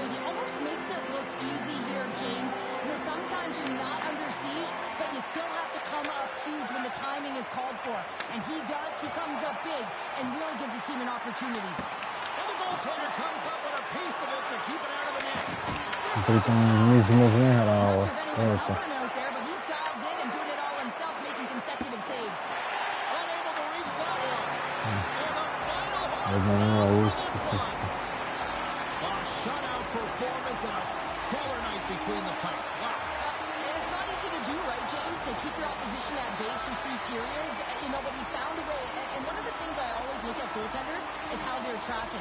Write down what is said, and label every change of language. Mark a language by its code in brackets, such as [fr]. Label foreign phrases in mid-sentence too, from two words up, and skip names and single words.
[en] He almost makes it look easy here, James. You know, sometimes you're not under siege, but you still have to come up huge when the timing is called for. And he does. He comes up big and really gives his team an opportunity. And the goaltender comes up with a piece of it to keep it out of the net. [sk] Pritom nič moc nehrá, ale [en] I'm not sure if anyone's helping him out there, but he's dialed in and doing it all himself, making consecutive saves. Unable to reach that one. And the final [sk] Jedna 0 už. [en] a shutout performance and a stellar night between the pucks. Wow. And it's not easy to do, right, James? To keep your opposition at bay for 3 periods. You know, but he found a way. And one of the things I always look at goaltenders is how they're tracking.